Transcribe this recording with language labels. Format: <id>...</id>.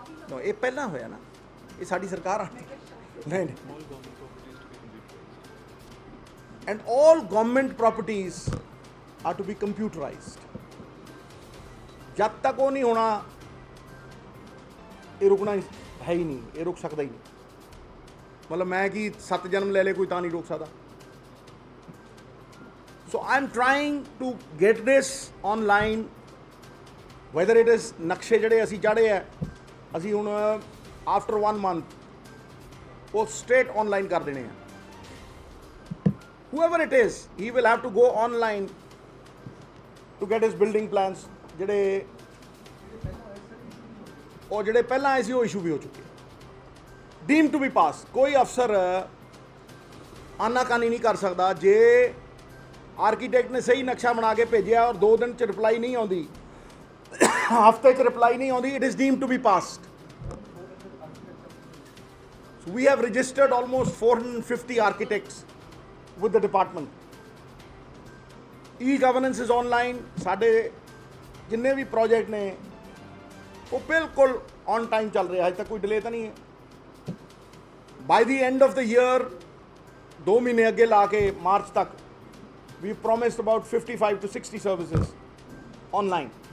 <pa>No, ਇਹ ਪਹਿਲਾਂ ਹੋਇਆ ਨਾ, ਇਹ ਸਾਡੀ ਸਰਕਾਰ ਆ. ਨਹੀਂ ਨਹੀਂ.</pa> <en>And all government properties are to be computerized.</en> <pa>ਜਦ ਤੱਕ ਉਹ ਨਹੀਂ ਹੋਣਾ, ਇਹ ਰੁਕਣਾ ਹੈ ਹੀ ਨਹੀਂ, ਇਹ ਰੁਕ ਸਕਦਾ ਹੀ ਨਹੀਂ. ਮਤਲਬ ਮੈਂ ਕਿ 7 ਜਨਮ ਲੈ ਲੇ ਕੋਈ ਤਾਂ ਨਹੀਂ ਰੋਕ ਸਕਦਾ.</pa> <en>So I'm trying to get this online, whether it is</en> <pa>ਨਕਸ਼ੇ ਜਿਹੜੇ ਅਸੀਂ ਚਾੜੇ ਹੈ, ਅਸੀਂ ਹੁਣ</pa> <en>after 1 month ਉਹ straight online</en> <pa>ਕਰ ਦੇਣੇ ਆ.</pa> <en>Whoever it is, he will have to go online to get his building plans.</en> <pa>ਜਿਹੜੇ ਪਹਿਲਾਂ ਆਏ ਸੀ ਉਹ ਇਸ਼ੂ ਵੀ ਹੋ ਚੁੱਕੇ.</pa> <en>Deemed to be passed.</en> <pa>ਕੋਈ ਅਫਸਰ ਆਨਾਕਾਨੀ ਨਹੀਂ ਕਰ ਸਕਦਾ. ਜੇ ਆਰਕੀਟੈਕਟ ਨੇ ਸਹੀ ਨਕਸ਼ਾ ਬਣਾ ਕੇ ਭੇਜਿਆ ਔਰ 2 ਦਿਨ 'ਚ ਰਿਪਲਾਈ ਨਹੀਂ ਆਉਂਦੀ, ਹਫ਼ਤੇ 'ਚ ਰਿਪਲਾਈ ਨਹੀਂ ਆਉਂਦੀ,</pa> <en>it is deemed to be passed. So we have registered almost 450 architects with the department. E-governance is online.</en> <pa>ਸਾਡੇ ਜਿੰਨੇ ਵੀ ਪ੍ਰੋਜੈਕਟ ਨੇ ਉਹ ਬਿਲਕੁਲ ਔਨ ਟਾਈਮ ਚੱਲ ਰਿਹਾ, ਅਜੇ ਤੱਕ ਕੋਈ ਡਿਲੇ ਤਾਂ ਨਹੀਂ ਹੈ.</pa> <en>by the end of the year,</en> <pa>2 ਮਹੀਨੇ ਅੱਗੇ ਲਾ ਕੇ ਮਾਰਚ ਤੱਕ,</pa> <en>we promised about 55 to 60 services online.</en>